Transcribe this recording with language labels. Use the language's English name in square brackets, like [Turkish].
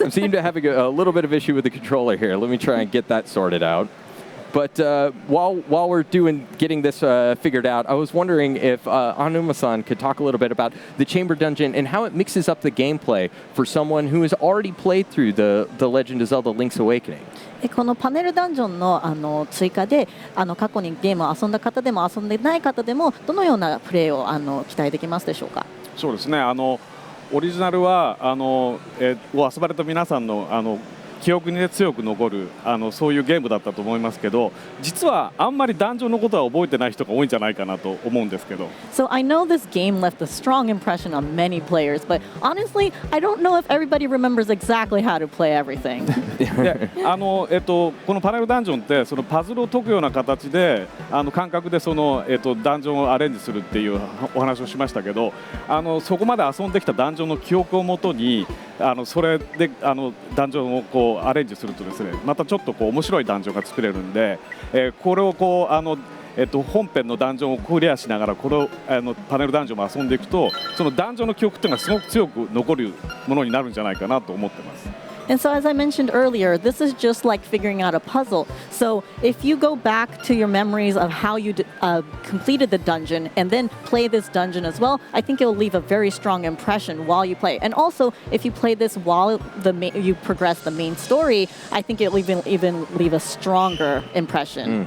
[English] I seem to have a little bit of issue with the controller here. Let me try and get that sorted out. But while we're getting this figured out, I was wondering if Anuma-san could talk a little bit about the Chamber Dungeon and how it mixes up the gameplay for someone who has already played through the Legend of Zelda Link's Awakening. [Japanese] このパネルダンジョンの追加で過去にゲームを遊んだ方でも遊んでない方でもどのようなプレイを期待できますでしょうか。そうですね。オリジナルはを遊ばれた皆さんの記憶に、ね、強く残るそういうゲームだったと思いますけど、実はあんまりダンジョンのことは覚えてない人が多いんじゃないかなと思うんですけど。 [English] So I know this game left a strong impression on many players, but honestly, I don't know if everybody remembers exactly how to play everything. [Japanese] でこのパネルダンジョンってそのパズルを解くような形で感覚でその、ダンジョンをアレンジするっていうお話をしましたけど、そこまで遊んできたダンジョンの記憶をもとにそれでダンジョンをこうアレンジするとですね、またちょっとこう面白いダンジョンが作れるんで、これをこう本編のダンジョンをクリアしながらこのパネルダンジョンも遊んでいくと、そのダンジョンの記憶っていうのがすごく強く残るものになるんじゃないかなと思ってます。 [English] And so, as I mentioned earlier, this is just like figuring out a puzzle. So, if you go back to your memories of how you completed the dungeon and then play this dungeon as well, I think it will leave a very strong impression while you play. And also, if you play this while you progress the main story, I think it will even leave a stronger impression.